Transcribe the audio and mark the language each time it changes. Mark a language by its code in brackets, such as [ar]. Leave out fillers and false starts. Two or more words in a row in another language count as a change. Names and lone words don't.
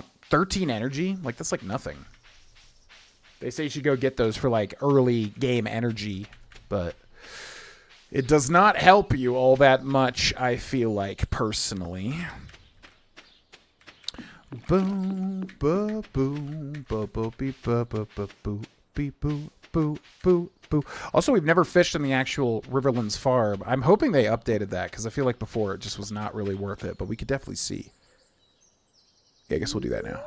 [en] 13 energy? Like, that's like nothing. They say you should go get those for like early game energy, but it does not help you all that much, I feel like, personally. Boom, ba, boom, ba, ba, beep, ba, ba, ba, boo, beep, boo, boo, boo, boo. Also, we've never fished in the actual Riverlands farm. I'm hoping they updated that, because I feel like before it just was not really worth it, but we could definitely see. Yeah, I guess we'll do that now.